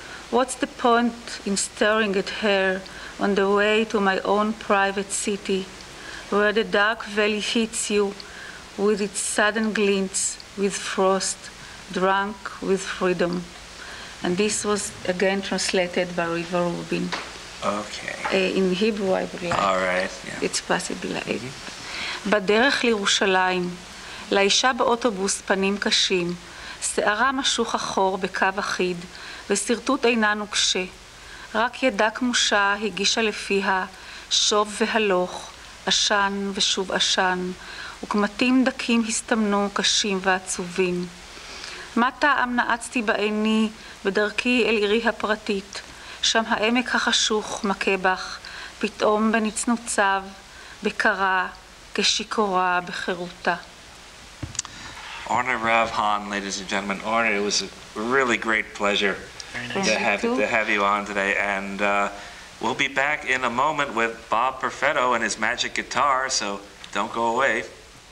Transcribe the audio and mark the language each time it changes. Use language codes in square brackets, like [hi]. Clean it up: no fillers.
[en] What's the point in staring at her on the way to my own private city, where the dark valley hits you with its sudden glints, with frost, drunk with freedom. And this was again translated by Riva Rubin. Okay. In Hebrew, I would like. All right. Yeah. It's possible. [he] בדרך לירושלים, לאישה באוטובוס פנים קשים, שערה משוך אחור בקו אחיד, וסרטוט עינה נוקשה. רק ידה כמושה הגישה לפיה, שוב והלוך, עשן ושוב עשן, וקמטים דקים הסתמנו קשים ועצובים. מה טעם נעצתי בעיני בדרכי אל עירי הפרטית, שם העמק החשוך מכה בך, פתאום בנצנוציו, בקרה, כשיכורה בחירותה. [en] Orna Rav-Hon, ladies and gentlemen. Orna, it was a really great pleasure to have you on today. And we'll be back in a moment with Bob Perfetto and his magic guitar, so don't go away.